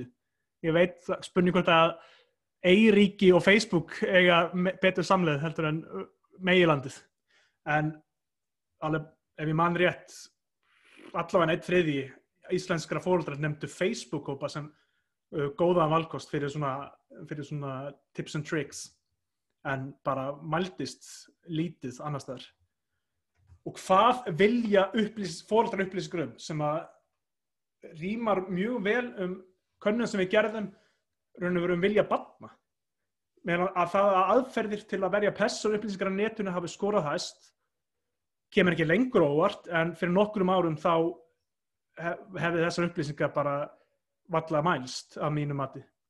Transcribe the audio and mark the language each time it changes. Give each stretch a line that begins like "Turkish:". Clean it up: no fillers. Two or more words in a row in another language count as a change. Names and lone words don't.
Icelandic: Ég veit spurning hvort að Eyríki og Facebook eiga betur samleið heldur en meginlandið. En alveg, ef ég man rétt, allavega 1/3 íslenskra foreldrar nefndu Facebook-hópa sem góðan valkost fyrir svona
English: tips and tricks,
Icelandic: en bara mældist lítið annars staðar. Og hvað vilja foreldrar upplýsingar sem að rímar mjög vel könnun sem við gerðum raun og veru vilja barna. Meðan að það aðferðir til að verja persónuupplýsingar á netinu hafi skorað hæst, kemur ekki lengur óvart, en fyrir nokkrum árum þá hefði þessar upplýsingar bara varla mælst að mínu mati.